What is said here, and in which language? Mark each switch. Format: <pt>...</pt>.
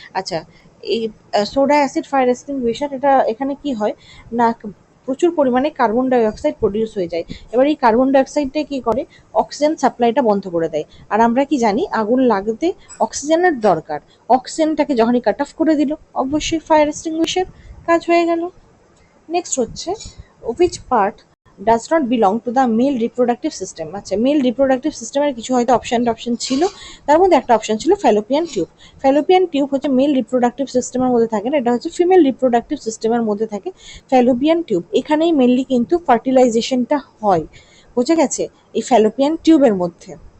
<bn>আচ্ছা, এই soda acid fire extinguisher, এটা এখানে কি হয় না, প্রচুর পরিমাণে কার্বন ডাইঅক্সাইড প্রডিউস হয়ে যায়। এবার এই কার্বন ডাইঅক্সাইডটা কি করে, অক্সিজেন সাপ্লাইটা বন্ধ করে দেয়। আর আমরা কি জানি, আগুন লাগতে অক্সিজেনের দরকার, অক্সিজেনটাকে যখনই কাট অফ করে দিল অবশ্যই ফায়ার এক্সটিংগুইশার কাজ হয়ে গেল। নেক্সট হচ্ছে,</bn> <en>which part does not belong to the male reproductive system।</en> <bn>আচ্ছা, মেল রিপ্রোডাক্টিভ সিস্টেমের কিছু হয়তো অপশন ছিল, তার মধ্যে একটা অপশন ছিল ফ্যালোপিয়ান টিউব। ফ্যালোপিয়ান টিউব হচ্ছে মেল রিপ্রোডাক্টিভ সিস্টেমের মধ্যে থাকে না, এটা হচ্ছে ফিমেল রিপ্রোডাক্টিভ সিস্টেমের মধ্যে থাকে ফ্যালোপিয়ান টিউব। এখানেই মেনলি কিন্তু ফার্টিলাইজেশনটা হয়, বোঝা গেছে, এই ফ্যালোপিয়ান টিউবের মধ্যে।</bn>